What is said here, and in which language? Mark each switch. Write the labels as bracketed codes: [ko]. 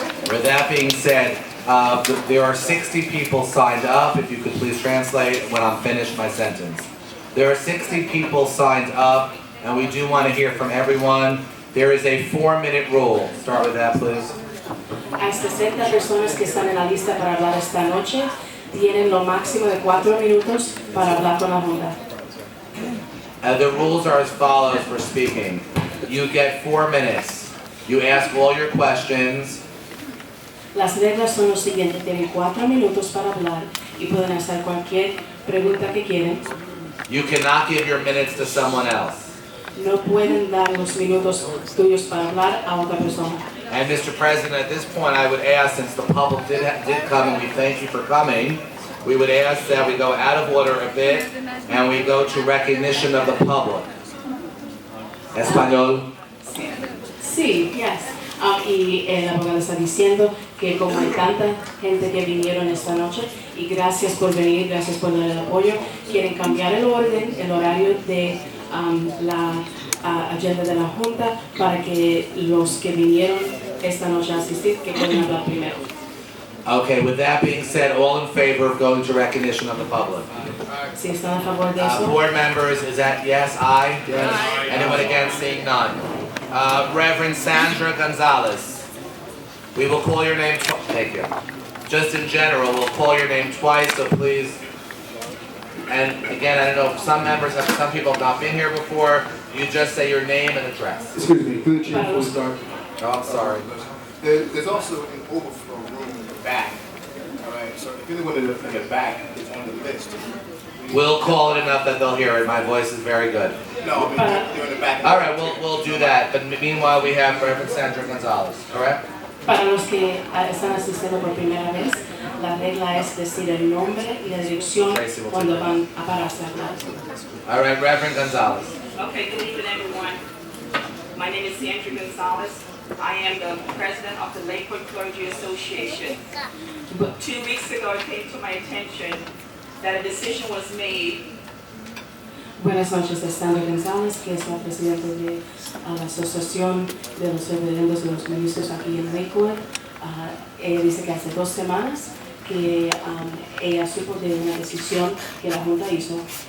[en] With that being said, there are 60 people signed up. If you could please translate when I'm finished my sentence. There are 60 people signed up, and we do want to hear from everyone. There is a 4-minute rule. Start with that, please. [es] Hay 60 personas que están en la lista para hablar esta noche. Tienen lo máximo de 4 minutos para hablar con la Junta. [en] The rules are as follows for speaking. You get 4 minutes. You ask all your questions. [es] Las reglas son los siguientes. Tienen 4 minutos para hablar y pueden hacer cualquier pregunta que quieran. [en] You cannot give your minutes to someone else. [es] No pueden dar los minutos tuyos para hablar a otra persona. [en] And Mr. President, at this point I would ask, since the public did come and we thank you for coming, we would ask that we go out of order a bit and we go to recognition of the public. [es] Español. Sí, [en] yes. [es] Y el abogado está diciendo que como hay tanta gente que vinieron esta noche, y gracias por venir, gracias por dar el apoyo, quieren cambiar el orden, el horario de la agenda de la Junta para que los que vinieron esta noche a asistir, que puedan hablar primero. [en] Okay, with that being said, all in favor of going to recognition of the public? [es] Si están a favor de eso. [en] Board members, is that yes, aye? Yes. Anyone against? Seeing none. Reverend Sandra Gonzalez, we will call your name thank you. Just in general, we'll call your name twice, so please. And again, I don't know if some people have not been here before. You just say your name and address. Excuse me, through the chair before we start. Oh, I'm sorry. There's also an overflow room in the back. All right, so if anyone in the back is on the list. We'll call it enough that they'll hear it. My voice is very good. No, you're in the back. All right, we'll do that. But meanwhile, we have Reverend Sandra Gonzalez, correct? [es] Para los que están asistiendo por primera vez, la regla es decir el nombre y la dirección cuando van a pararse a hablar. [en] All right, Reverend Gonzalez. Okay, good evening, everyone. My name is Sandra Gonzalez. I am the president of the Lakewood Clergy Association. 2 weeks ago, it came to my attention that a decision was made. [es] Buenas noches, es Sandra González, que es la presidenta de la Asociación de los Reverendos de los Ministros aquí en Lakewood. Ella dice que hace 2 semanas que ella supo de una decisión que la Junta hizo.